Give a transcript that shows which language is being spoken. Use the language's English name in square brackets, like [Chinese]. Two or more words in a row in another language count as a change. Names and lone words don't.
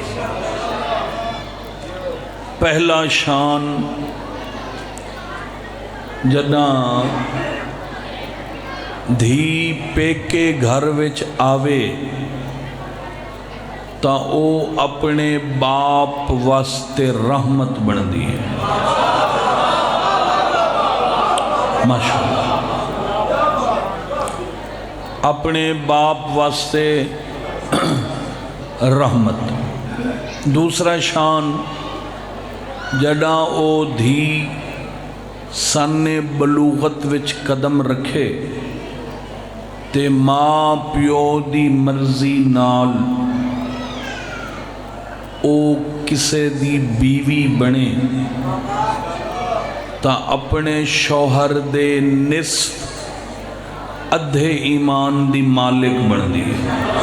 [Saraiki] پہلا شان جداں دھی پیکے گھر وچ آوے تا او اپنے باپ واسطے رحمت بن دی ہے۔ ماشاءاللہ۔ اپنے باپ واسطے رحمت. دوسرا شان، جڑا او دھی سنِ بلوغت وچ قدم رکھے تے ماں پیو دی مرضی نال او کسے دی بیوی بنے تاں اپنے شوہر دے نصف ادھے ایمان دی مالک بندی ہے.